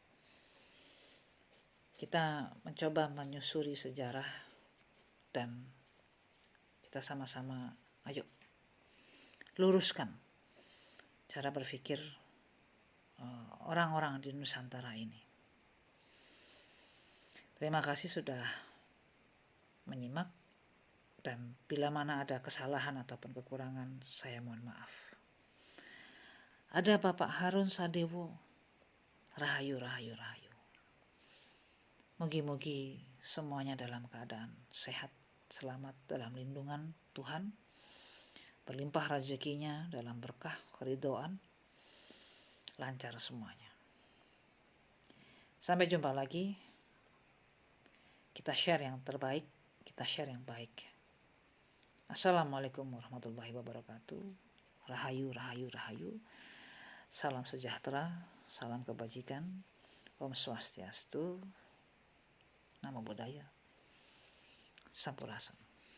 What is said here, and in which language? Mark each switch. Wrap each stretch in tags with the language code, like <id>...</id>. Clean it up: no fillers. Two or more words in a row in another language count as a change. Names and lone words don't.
<id>Kita mencoba menyusuri sejarah dan kita sama-sama ayo luruskan cara berpikir orang-orang di Nusantara ini. Terima kasih sudah menyimak, dan bila mana ada kesalahan ataupun kekurangan, saya mohon maaf. Ada Bapak Harun Sadewo,</id> <jv>rahayu, rahayu, rahayu.</jv> <id>Mugi-mugi semuanya dalam keadaan sehat, selamat dalam lindungan Tuhan, berlimpah rezekinya dalam berkah, keridhaan, lancar semuanya. Sampai jumpa lagi. Kita share yang terbaik, kita share yang baik.</id> <ar>Assalamualaikum warahmatullahi wabarakatuh.</ar> <jv>Rahayu, rahayu, rahayu.</jv> <id>Salam sejahtera, salam kebajikan.</id> <ban>Om Swastiastu.</ban> <pi>Namo Buddhaya.</pi> <su>Sampurasun.</su>